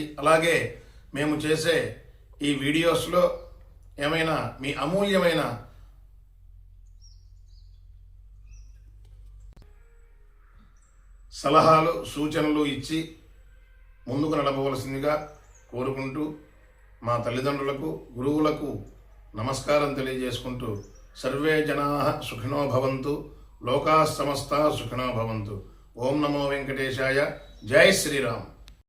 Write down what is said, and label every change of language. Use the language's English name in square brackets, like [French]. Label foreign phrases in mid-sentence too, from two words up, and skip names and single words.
[Telugu] అలాగే మేము చేసే ఈ వీడియోస్లో ఏమైనా మీ అమూల్యమైన సలహాలు సూచనలు ఇచ్చి ముందుకు నడపవలసిందిగా కోరుకుంటూ మా తల్లిదండ్రులకు గురువులకు నమస్కారం తెలియజేసుకుంటూ [Sanskrit] సర్వే జనాః సుఖినో భవంతు లోకాః సమస్తాః సుఖినో భవంతు। ఓం నమో వెంకటేశాయ। జై శ్రీరామ్।